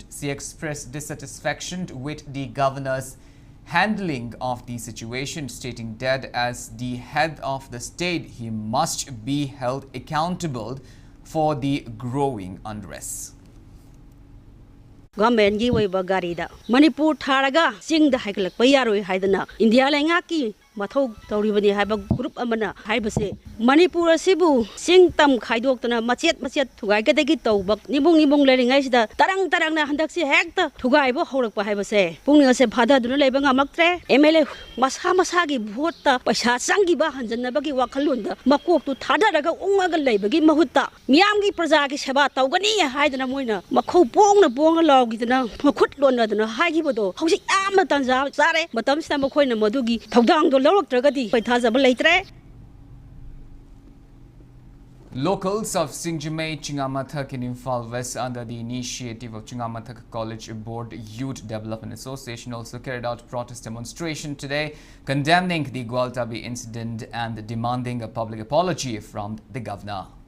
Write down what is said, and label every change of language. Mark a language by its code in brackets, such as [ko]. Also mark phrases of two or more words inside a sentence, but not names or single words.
[en] She expressed dissatisfaction with the governor's handling of the situation, stating that as the head of the state, he must be held accountable for the growing unrest. [mni] Government gi wei ba gari da Manipur tharaga sing da haiklak payaroi haidana India lenga ki mathau tauribani haiba group amana haibase Manipur asibu sing tam khaidok machet thugai ka degi tawbak nibung leringai sida tarang na handak si hekta thugai bo horak pa haibase pungning se phada duna leiba ngamaktre MLA masa gi vote ta paisa sangi ba hanjanna bagi wakhalun da makok tu thada daga unga leibagi mahutta miyam gi praja gi seba tawgani haidana moina makhau pong law gi dana makhut lon na haigi bodo hausi amna tanja sare matam sta makhoina madugi thodang do lawragtragadi paithajaba leitre. [en] Locals of Singjimay, Chingamathak in Imphal West, under the initiative of Chingamathak College Board Youth Development Association, also carried out protest demonstration today, condemning the Gwaltabi incident and demanding a public apology from the governor.